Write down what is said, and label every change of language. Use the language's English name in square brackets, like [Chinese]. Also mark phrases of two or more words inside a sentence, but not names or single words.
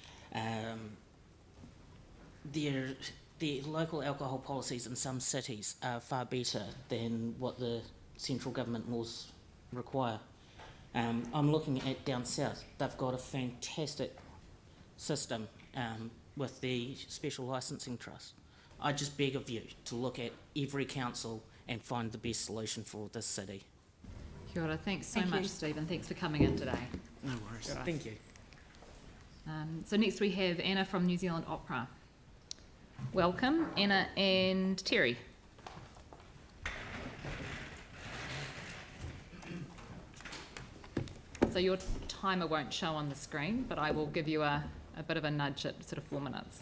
[English] The local alcohol policies in some cities are far better than what the central government laws require. I'm looking at down south. They've got a fantastic system with the Special Licensing Trust. I just beg of you to look at every council and find the best solution for this city. [Māori] Kia ora. [English] Thanks so Thank much, you. Stephen. Thanks for coming in today. No worries. [Māori] Kia ora. [English] Thank you. So next we have Anna from New Zealand Opera. Welcome, Anna and Terry. So your timer won't show on the screen, but I will give you a bit of a nudge at sort of 4 minutes.